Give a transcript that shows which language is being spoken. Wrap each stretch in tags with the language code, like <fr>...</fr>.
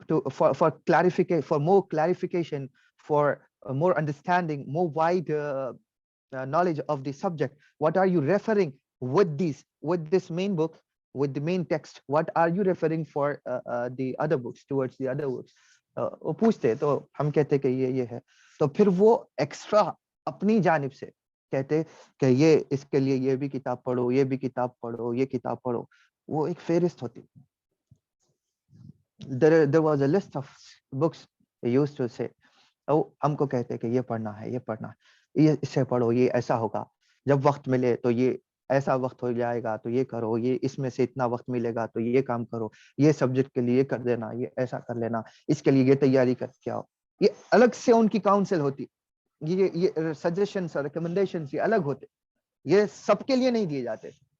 <en>for clarification, for more clarification, for more understanding, more wide knowledge of the subject, what are you referring with this main book, with the main text, what are you referring for the other books, towards the other books.</en> <ur>وہ پوچھتے تو ہم کہتے کہ یہ ہے, تو پھر وہ ایکسٹرا اپنی جانب سے کہتے کہ یہ اس کے لیے یہ بھی کتاب پڑھو, یہ بھی کتاب پڑھو, یہ کتاب پڑھو. وہ ایک فہرست ہوتی.</ur> <en>There was a list of books they used to say.</en> <ur>ہم کو کہتے کہ یہ پڑھنا ہے, یہ پڑھنا ہے, یہ اسے پڑھو, یہ ایسا ہوگا, جب وقت ملے تو یہ ایسا وقت ہو جائے گا تو یہ کرو, یہ اس میں سے اتنا وقت ملے گا تو یہ کام کرو, یہ سبجیکٹ کے لیے کر دینا, یہ ایسا کر لینا, اس کے لیے یہ تیاری کر کے آؤ. یہ الگ سے ان کی کاؤنسل ہوتی, یہ سجیشنز اور ریکمنڈیشنز یہ الگ ہوتے, یہ سب کے لیے نہیں دیے جاتے.</ur>